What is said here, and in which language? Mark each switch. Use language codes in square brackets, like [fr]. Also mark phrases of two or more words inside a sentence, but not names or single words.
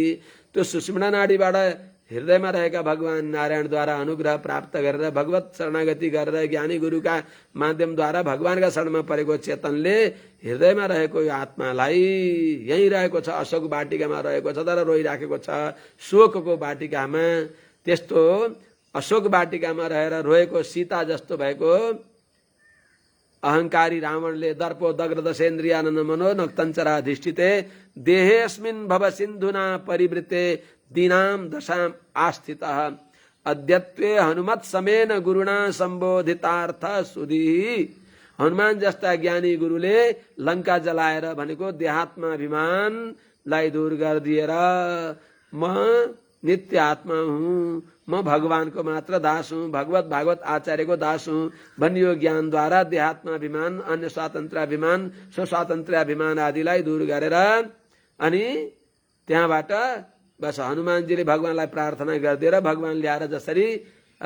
[ne] त्यो सुषुम्ना नाडीबाट हृदयमा रहेका भगवान नारायणद्वारा अनुग्रह प्राप्त गरेर भगवत शरणागति गरेर ज्ञानी गुरुका माध्यमद्वारा भगवानका शरणमा परेको चेतनले हृदयमा रहेको यो आत्मालाई यहीँ रहेको छ, अशोक वाटिकामा रहेको छ तर रोइराखेको छ शोकको वाटिकामा। त्यस्तो अशोक वाटिकामा रहेर रोएको सीता जस्तो भएको अहंकारी रावणले [sa] दर्पो दग्र दशेन्द्रियानन मनो नक्तञ्चराधिष्ठिते देहेऽस्मिन् भव सिन्धुना परिवृते दीनाम दशाम आस्थितः अद्यत्वे हनुमत समेन गुरुणा सम्बोधितार्थ सुधी। [ne] हनुमान जस्ता ज्ञानी गुरुले लंका जलाएर भनेको देहात्माभिमानलाई दूर गरिदिएर म नित्य आत्मा हुँ, म भगवानको मात्र दास हुँ, भगवत भागवत आचार्यको दास हुँ भन्ने यो ज्ञानद्वारा देहात्माभिमान, अन्य स्वातन्त्र्याभिमान, स्वस्वातन्त्र्याभिमान आदिलाई दूर गरेर अनि त्यहाँबाट बस हनुमानजीले भगवानलाई प्रार्थना गरिदिएर भगवान ल्याएर जसरी अब